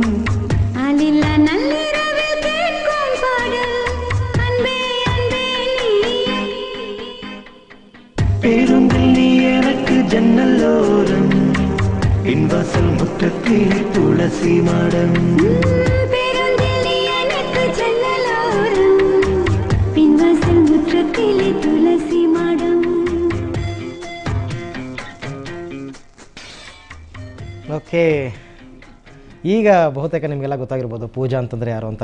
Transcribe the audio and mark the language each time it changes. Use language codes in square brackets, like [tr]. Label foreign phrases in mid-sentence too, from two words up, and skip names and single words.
[ta] பேருந்தில் நீ எனக்கு ஜன்னலோரம், பின்வாசல் முற்றத்திலே துளசி மாடம். [kn] ಓಕೆ, ಈಗ ಬಹುತೇಕ ನಿಮಗೆಲ್ಲ ಗೊತ್ತಾಗಿರ್ಬೋದು ಪೂಜಾ ಅಂತಂದರೆ ಯಾರು ಅಂತ.